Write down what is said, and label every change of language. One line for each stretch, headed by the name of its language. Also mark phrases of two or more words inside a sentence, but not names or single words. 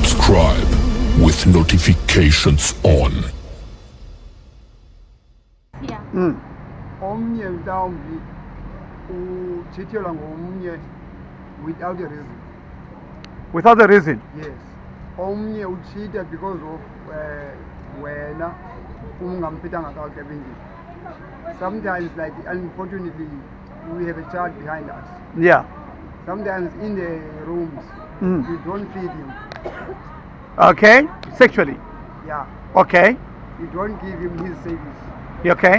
English: subscribe with notifications on.
Xhosa: Omnye mhlawumbi uchithelwa ngomnye
English: without a reason. Without a reason? Yes.
Xhosa: Omnye ucheated
English: because of
Xhosa: wena ungamphethanga kakuhle endlini.
English: Sometimes, like, unfortunately, we have a child behind us. Yeah. Sometimes in the rooms, you don't feed him. Okay. Sexually? Yeah. Okay. You don't give him his service. Okay.